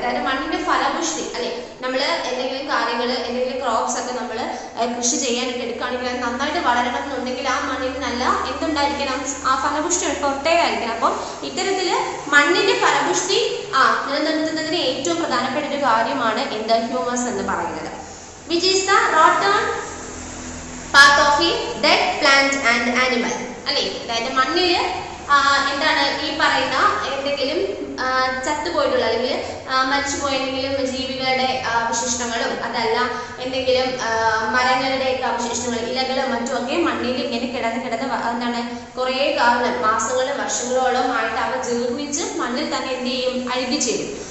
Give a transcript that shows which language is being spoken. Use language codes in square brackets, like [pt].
[ml] അതായത് മണ്ണിന്റെ ഫലപുഷ്ടി, അല്ലെ, നമ്മൾ എന്തെങ്കിലും കാര്യങ്ങൾ, എന്തെങ്കിലും ക്രോപ്സ് ഒക്കെ നമ്മൾ കൃഷി ചെയ്യാനൊക്കെ എടുക്കുകയാണെങ്കിൽ അത് നന്നായിട്ട് വളരണം എന്നുണ്ടെങ്കിൽ ആ മണ്ണിന് നല്ല എന്തുണ്ടായിരിക്കണം, ആ ഫലപുഷ്ടി ഫെർട്ടൈൽ ആയിരിക്കണം. അപ്പം ഇത്തരത്തില് മണ്ണിന്റെ ഫലപുഷ്ടി നിലനിർത്തുന്നതിന് ഏറ്റവും പ്രധാനപ്പെട്ട ഒരു കാര്യമാണ് എന്ത്, ഹ്യൂമസ് എന്ന് പറയുന്നത്. [en] which is the rotten part of a dead plant and animal. [ml] അല്ലെ, അതായത് മണ്ണിൽ എന്താണ് ഈ പറയുന്ന എന്തെങ്കിലും ചത്തുപോയിട്ടുള്ള അല്ലെങ്കിൽ മരിച്ചുപോയ എന്തെങ്കിലും ജീവികളുടെ അവശിഷ്ടങ്ങളും, അതല്ല എന്തെങ്കിലും മരങ്ങളുടെയൊക്കെ അവശിഷ്ടങ്ങൾ, ഇലകളും മറ്റുമൊക്കെ മണ്ണിൽ ഇങ്ങനെ കിടന്ന് എന്താണ് കുറേ കാലം, മാസങ്ങളും വർഷങ്ങളോളം ആയിട്ട് അവ ജീർണിച്ച് മണ്ണിൽ തന്നെ എന്ത് ചെയ്യും, അഴുകി ചേരും.